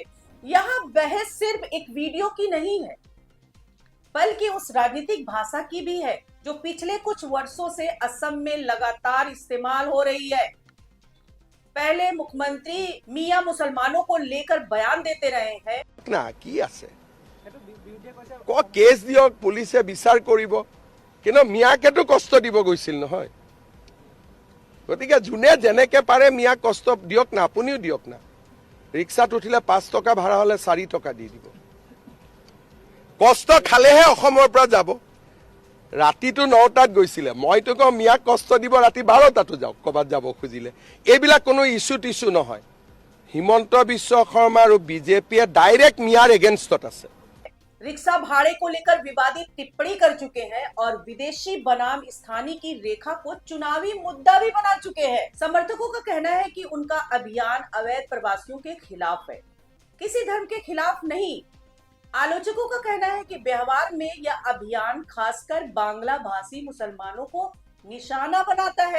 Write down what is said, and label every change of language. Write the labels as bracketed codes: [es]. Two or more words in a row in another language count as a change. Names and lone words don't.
[hi] यहाँ बहस सिर्फ एक वीडियो की नहीं है, बल्कि उस राजनीतिक भाषा की भी है जो पिछले कुछ वर्षों से असम में लगातार इस्तेमाल हो रही है। पहले मुख्यमंत्री मियां मुसलमानों को लेकर बयान देते रहे हैं। [as] না কি আছে কেস দিয়ক পুলিচে বিচাৰ কৰিব কিন্তু মিয়াকেতো কষ্ট দিব গৈছিল নহয়। গতিকে যোনে যেনেকে পাৰে মিয়াক কষ্ট দিয়ক না, আপুনিও দিয়ক না। ৰিক্সাত উঠিলে 5 টকা ভাড়া হলে 4 টকা দি দিব। কষ্ট খালেহে অসমৰ পৰা যাব। ৰাতিটো 9টাত গৈছিলে, মইতো কওঁ মিয়াক কষ্ট দিব ৰাতি 12টাতো যাওক ক'বাত যাব খুজিলে। এইবিলাক কোনো ইছ্যু নহয়। হিমন্ত বিশ্ব শৰ্মা আৰু বিজেপিয়ে ডাইৰেক্ট মিয়াৰ এগেইনষ্টত আছে। [hi] रिक्शा भाड़े को लेकर विवादित टिप्पणी कर चुके हैं और विदेशी बनाम स्थानीय की रेखा को चुनावी मुद्दा भी बना चुके हैं। समर्थकों का कहना है कि उनका अभियान अवैध प्रवासियों के खिलाफ है, किसी धर्म के खिलाफ नहीं। आलोचकों का कहना है कि व्यवहार में यह अभियान खासकर बांग्ला भाषी मुसलमानों को निशाना बनाता है।